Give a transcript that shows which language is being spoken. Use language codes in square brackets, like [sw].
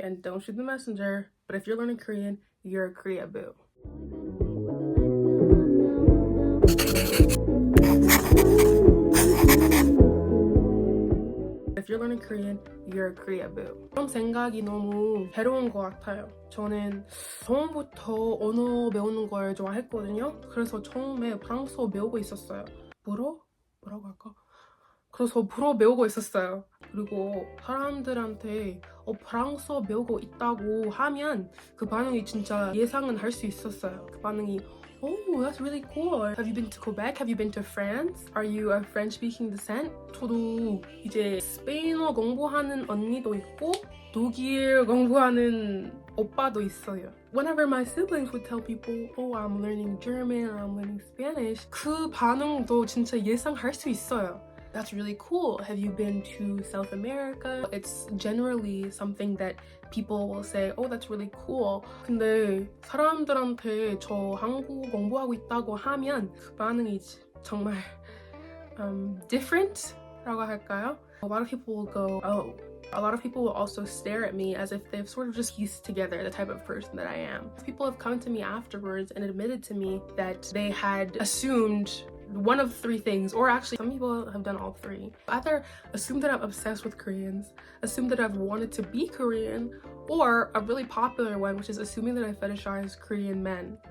[en] And don't shoot the messenger, but if you're learning Korean, you're a koreaboo. If you're learning Korean, you're a koreaboo. [ko] 그런 생각이 너무 괴로운 것 같아요. 저는 처음부터 언어 배우는 걸 좋아했거든요. 그래서 처음에 프랑스어 배우고 있었어요. 뭐라고 할까? 그래서 불어 배우고 있었어요. 그리고 사람들한테 프랑스어 배우고 있다고 하면 그 반응이 진짜 예상은 할 수 있었어요. 그 반응이 [en] Oh, that's really cool. Have you been to Quebec? Have you been to France? Are you a French-speaking descent? [ko] 저도 이제 스페인어 공부하는 언니도 있고 독일 공부하는 오빠도 있어요. [en] Whenever my siblings would tell people, oh, I'm learning German or I'm learning Spanish, [ko] 그 반응도 진짜 예상할 수 있어요. [en] That's really cool. Have you been to South America? It's generally something that people will say, oh, that's really cool. [ko] 근데 사람들한테 저 한국어 공부하고 있다고 하면 그 반응이 정말 different라고 할까요? [en] A lot of people will go, oh. A lot of people will also stare at me as if they've sort of just pieced together the type of person that I am. People have come to me afterwards and admitted to me that they had assumed one of three things, or actually some people have done all three. Either assume that I'm obsessed with Koreans, assume that I've wanted to be Korean, or a really popular one, which is assuming that I fetishize Korean men.